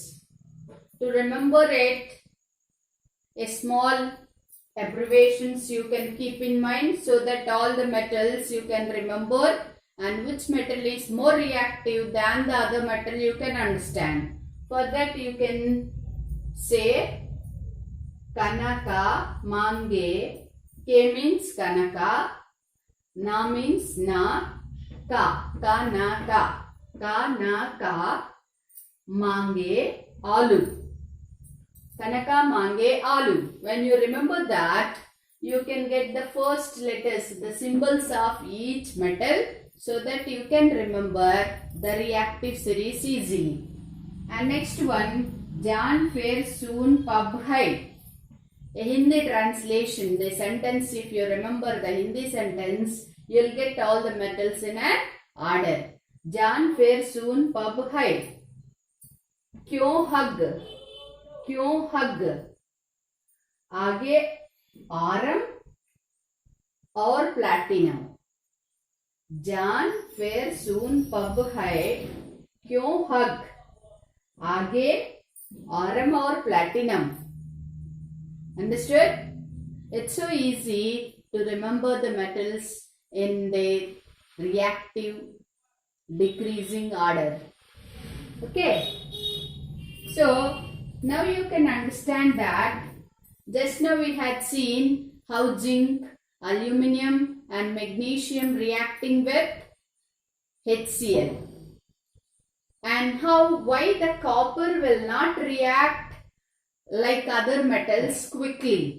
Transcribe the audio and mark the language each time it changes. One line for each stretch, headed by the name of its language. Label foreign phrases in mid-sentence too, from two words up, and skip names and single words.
English: To remember it, a small abbreviations you can keep in mind so that all the metals you can remember, and which metal is more reactive than the other metal you can understand. For that you can say Kanaka, Mange. K means Kanaka, Na means Na, Ka, Kanaka, Kanaka, Mange, Alu. Kanaka, Mange, Alu. When you remember that, you can get the first letters, the symbols of each metal, so that you can remember the reactive series easily. And next one,
Hindi: जान फेर सून पब है.
English: A Hindi translation, the sentence, if you remember the Hindi sentence, you will get all the metals in an order.
Hindi: जान फेर सून पब है। क्यों हग? क्यों हग? आगे आरम और प्लैटिनम. जान फेर सून पब है, क्यों हग? आगे आरम और प्लैटिनम.
English: Understood? It's so easy to remember the metals in the reactive decreasing order. Okay. So now you can understand that just now we had seen how zinc, aluminium and magnesium reacting with HCl, and why the copper will not react like other metals quickly.